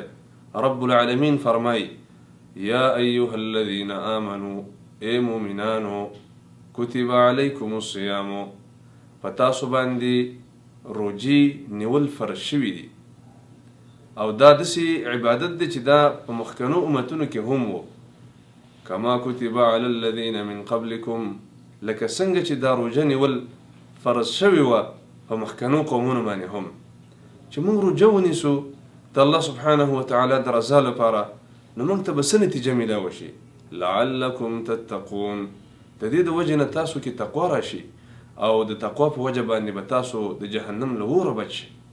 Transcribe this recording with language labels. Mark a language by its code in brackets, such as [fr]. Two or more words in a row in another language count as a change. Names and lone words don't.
[ps] رب العالمین فرمای: [ar] یا ایها الذین آمنوا، [ps] ای مؤمنانو، [ar] کتب علیکم الصیام، [ps] په تاسو باندې روجې نیول فرض شوي دي او دا داسې عبادت دی چې دا په مخکنو امتونو کې هم و، [ar] کما کتب علی الذین من قبلکم، [ps] لکه څنګه چې دا روجه نیول فرض شوي وه په مخکنو قومونو باندې هم. چې موږ روجه ونیسو د الله [ar] سبحانه وتعالی [ps] د رضا لپاره، نو موږ ته به څه نتیجه میلاوه شي؟ [ar] لعلکم تتقون، [ps] د دې د وجې نه تاسو کې تقوا راشي او د تقوا په وجه باندې به تاسو د جهنم له اوره بچ شئ.